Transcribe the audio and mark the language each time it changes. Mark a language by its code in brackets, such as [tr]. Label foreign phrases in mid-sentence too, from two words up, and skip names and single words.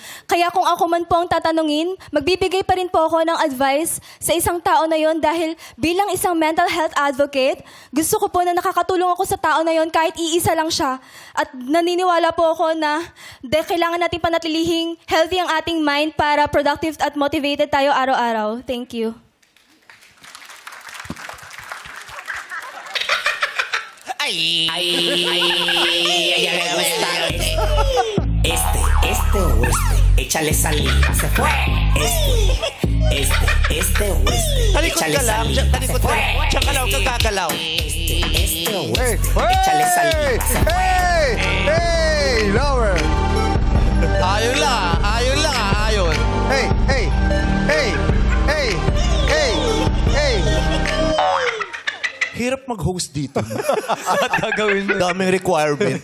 [tl] Kaya kung ako man po ang tatanungin, magbibigay pa rin po ako ng advice sa isang tao na yon dahil bilang isang [en] mental health advocate, [tl] gusto ko po na nakakatulong ako sa tao na yon kahit iisa lang siya. At naniniwala po ako na kailangan natin panatilihing healthy ang ating mind para productive at motivated tayo araw-araw. [en] Thank you. [es] Me gusta este o este. Échale salida, se fue. Este o este. [tl] Talikod [es] Échale [tl] ka lang. [es] salida, [tl] Talikod [es] se [tl] ka. [es] fue. [tl] Tsakalaw ka gagalaw. [es] Este o este. Échale salida, se fue. [en] Hey! Hey! Lower! [tl] Ayon lang, ayon. [en] Hey! Hey! Hey! Hey! Hey! Hey! [tl] Hirap mag-host dito. At gagawin mo. Daming requirement.